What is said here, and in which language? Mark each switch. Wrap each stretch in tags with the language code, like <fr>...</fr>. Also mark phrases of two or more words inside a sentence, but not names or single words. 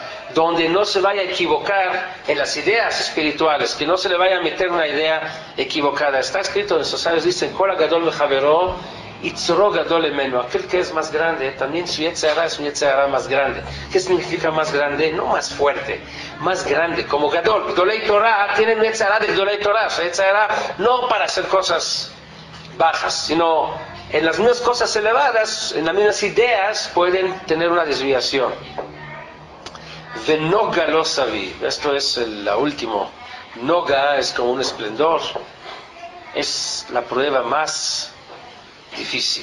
<es>donde no se vaya a equivocar en las ideas espirituales, que no se le vaya a meter una idea equivocada. Está escrito en esos años, dicen,</es> <he>כל גדול מחברו יצרו גדול ממנו,</he> <es>aquel que es más grande, también su</es> <he>יצר הרע</he> <es>es un</es> <he>יצר הרע</he> <es>más grande. ¿Qué significa más grande? No más fuerte, más grande, como Gadol.</es> <he>גדולי תורה</he> <es>tienen</es> <he>יצר הרע</he> <es>de</es> <he>גדולי תורה,</he> <es>su</es> <he>יצר הרע</he> <es>no para hacer cosas bajas, sino en las mismas cosas elevadas, en las mismas ideas, pueden tener una desviación.</es> <he>ונוגה לו סביב,</he> <es>esto es la última. Noga es como un esplendor, es la prueba más difícil.</es>